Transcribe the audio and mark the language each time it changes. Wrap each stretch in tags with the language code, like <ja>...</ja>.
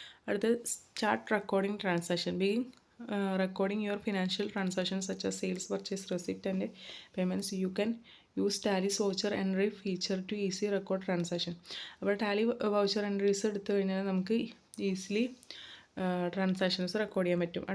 <ml>അടുത്ത്</ml> <en>Start recording transaction. recording your financial transactions such as sales, purchase, receipt and payments. You can use Tally's voucher entry feature to easy record transaction.</en> <ml>അപ്പോൾ Tally voucher entries എടുത്തു കഴിഞ്ഞാൽ നമുക്ക് easily transactions record ചെയ്യാൻ പറ്റും.</ml>